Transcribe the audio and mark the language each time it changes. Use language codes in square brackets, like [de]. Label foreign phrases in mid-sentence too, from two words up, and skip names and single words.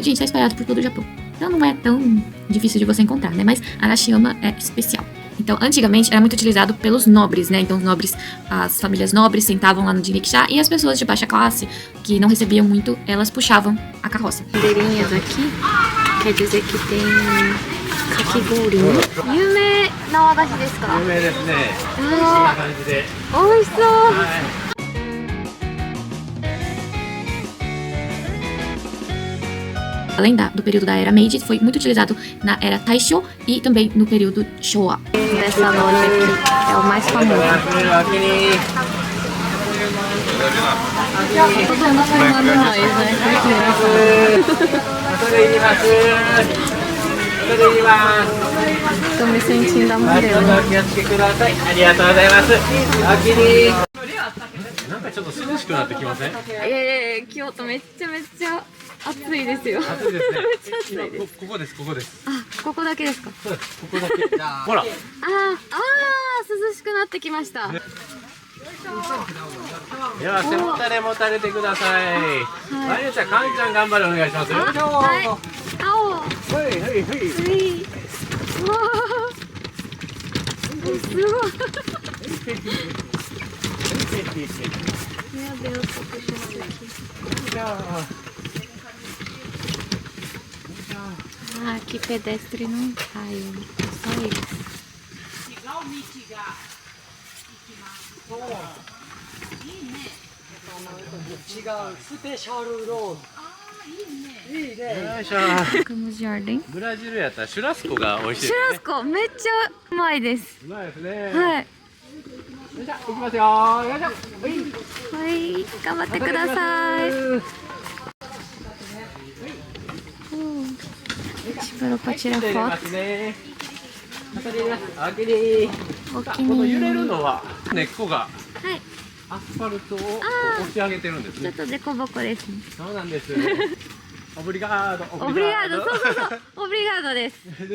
[pt] Gente, tá espalhado por todo o Japão. Então não é tão difícil de você encontrar, né? Mas Arashiyama é especial. Então, antigamente era muito utilizado pelos nobres, né? Então, os nobres, as famílias nobres sentavam lá no jinrickshaw e as pessoas de baixa classe, que não recebiam muito, elas puxavam a carroça. Bandeirinhas aqui quer dizer que tem kakigori. [ja] 有名な和菓子ですか? 有名ですね。こんな感じで。美味しそう。 [pt] Além do período da era Meiji, foi muito utilizado na era Taisho e também no período Showa. Dessa loja aqui é o mais famoso. Todo mundo filmando nós, né? Tô me sentindo a modelo. [ja] なんかちょっと涼しくなってきません？京都めっちゃ暑いですよ。暑いですね。めっちゃ暑いです。ここです。ここだけですか？そうです。ここだけ。ほら。涼しくなってきました。では背もたれもたれてください。まゆちゃん、かんちゃん頑張れお願いします。はい。青。はいはいはい。うわー。すごい。 [pt] Meu Deus, tô puxando isso aqui. Ah, aqui pedestre não cai, ó. Só eles. [ja] 違うスペシャルロード。いいね。よいしょ。 [pt] Ficamos de ordem. [ja] ブラジルやったらシュラスコが美味しいシュですね。ラスコ、めっちゃうまいです。うまいですね。はい。よいしょ、行きますよ。よいしょ。はい、頑張ってください。 [pt] Espero para tirar [ja] 入れま [pt] foto. [ja] すね。また入れます。おきに。お気この揺れに入り。るのは根っこがはい、アスファルトをあー押し上げてるんですねちょっ。とデコボコですね。そうなんです。オブリガード。オブリガード、そうそうそう、オブリガードです。